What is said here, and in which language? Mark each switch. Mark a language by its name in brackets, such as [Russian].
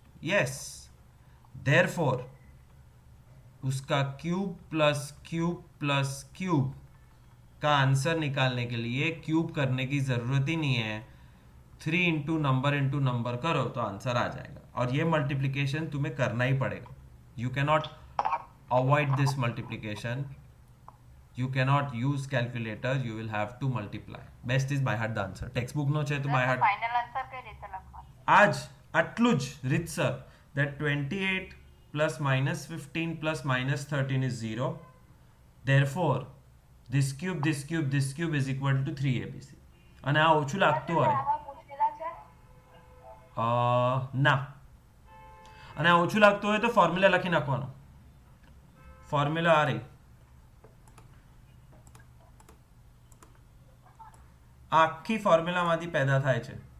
[English] yes, therefore [Hindi] उसका cube plus cube plus cube का answer निकालने के लिए क्यूब करने की जरूरत ही नहीं है. 3 इंटू नंबर करो तो आंसर आ जाएगा. और ये मल्टीप्लिकेशन तुम्हें करना ही पड़ेगा. [English] You cannot avoid this multiplication. You cannot use calculator, you will have to multiply. Best is by heart the answer. [Gujarati] Textbook નો છે તો by heart. ફાઇનલ આન્સર કઈ રીતે લખવાનું? આજ આટલું જ રીતસર, [English] that 28 plus -15 plus -13 is 0. Therefore this cube is equal to 3abc. [Gujarati] અને આ ઓછું લાગતું હોય, આવા પૂછેલા છે? ના, અને આ ઓછું લાગતું હોય તો ફોર્મ્યુલા લખી નાખવાનો. ફોર્મ્યુલા આ રહી, આખી ફોર્મ્યુલામાંથી પેદા થાય છે.